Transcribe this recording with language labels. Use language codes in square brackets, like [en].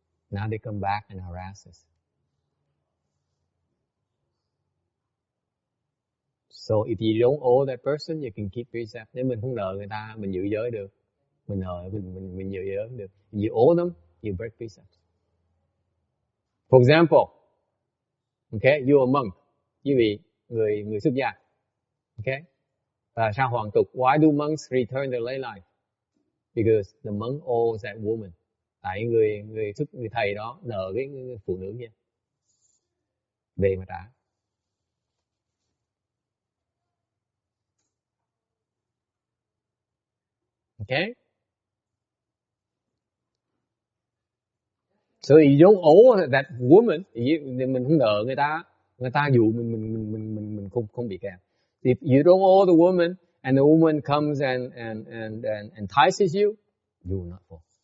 [en] Now they come back and harass us. So if you don't owe that person, you can keep precepts. [vi] Nếu mình không nợ người ta, mình giữ giới được. Mình nợ, mình giữ giới được. [en] If you owe them, you break precepts. For example, okay, you are a monk. [vi] Quý vị, người xuất gia. Okay? Và sao hoàng tục? [en] Why do monks return their lay life? Because the monk owes that woman. [vi] Tại người thầy đó nợ cái phụ nữ kia. Về mà trả. [en] Okay? So you don't owe that woman, [vi] mình không nợ người ta dụ mình không bị kẹt. [en] If you don't owe the woman and the woman comes and entices you, you will not fall.